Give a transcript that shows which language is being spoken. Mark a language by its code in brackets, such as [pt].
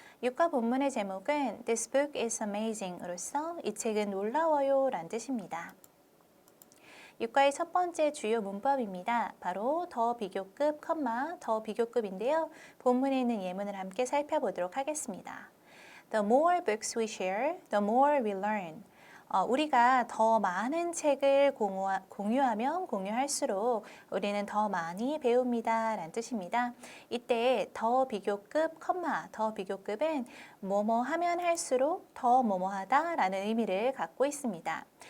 [ko] 육과 본문의 제목은 [en] This book is amazing [ko] 으로서 이 책은 놀라워요 라는 뜻입니다. 육과의 첫 번째 주요 문법입니다. 바로 더 비교급, 더 비교급인데요. 본문에 있는 예문을 함께 살펴보도록 하겠습니다. [en] The more books we share, the more we learn. [ko] 우리가 더 많은 책을 공유하면 공유할수록 우리는 더 많이 배웁니다 라는 뜻입니다. 이때 더 비교급, 더 비교급은 뭐뭐 하면 할수록 더 뭐뭐 하다 라는 의미를 갖고 있습니다.